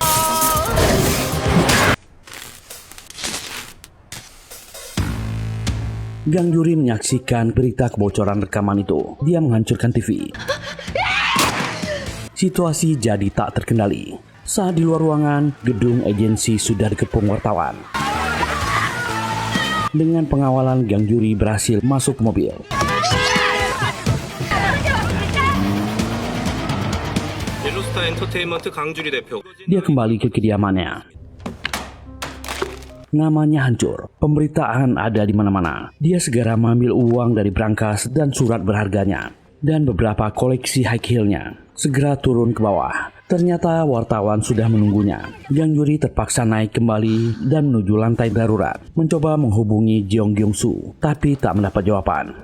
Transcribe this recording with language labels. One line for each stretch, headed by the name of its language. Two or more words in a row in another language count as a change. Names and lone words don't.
Indonesian: Gang Juri menyaksikan berita kebocoran rekaman itu. Dia menghancurkan TV. Situasi jadi tak terkendali. Saat di luar ruangan, gedung agensi sudah dikepung wartawan. Dengan pengawalan, Gang Juri berhasil masuk ke mobil.
Korean: 옐로스타 엔터테인먼트 강주리 대표.
Indonesian: Dia kembali ke kediamannya. Namanya hancur. Pemberitaan ada di mana-mana. Dia segera mengambil uang dari brankas dan surat berharganya dan beberapa koleksi
English: high heel-
Indonesian: nya. Segera turun ke bawah. Ternyata wartawan sudah menunggunya. Gang Juri terpaksa naik kembali dan menuju lantai darurat, mencoba menghubungi Jeong Gyong-soo, tapi tak mendapat jawaban.